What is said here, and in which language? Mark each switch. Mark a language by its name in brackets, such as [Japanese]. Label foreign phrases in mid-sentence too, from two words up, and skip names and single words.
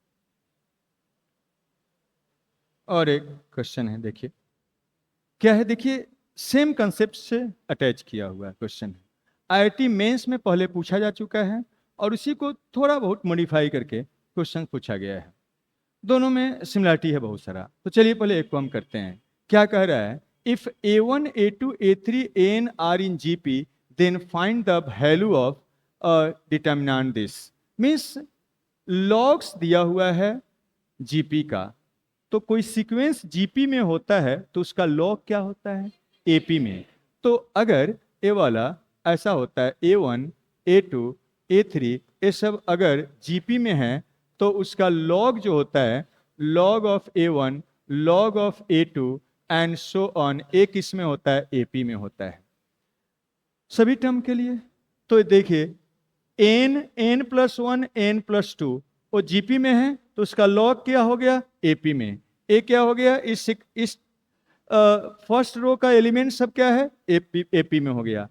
[Hindi] और एक क्वेश्चन है, देखिए क्या है, देखिए [English] same concept [Hindi] से अटैच किया हुआ क्वेश्चन है, आईआईटी मेंस में पहले पूछा जा चुका है और उसी को थोड़ा बहुत मॉडिफाई करके क्वेश्चन पूछा गया है, दोनों में सिमिलरिटी है बहुत सारा। तो चलिए पहले एक को हम करते हैं। क्या कह रहा है, [English] if a1 a2 a3 an are in GP then find the value of determinant this, means logs [Hindi] दिया हुआ है जीपी का, तो कोई सीक्वेंस जीपी में होता है तो उसका लॉग क्या होता है एपी में। तो अगर ए वाला ऐसा होता है a1 a2 a3 ये सब अगर जीपी में है तो उसका लॉग जो होता है [English] log of a1 log of a2 and so on, [Hindi] एक इसमें होता है एपी में होता है सभी टर्म के लिए। तो देखिए n+1 n+2 वो जीपी में है तो उसका लॉग क्या हो गया एपी में, ए क्या हो गया इस [English] first row [Hindi] का एलिमेंट सब क्या है एपी में हो गया।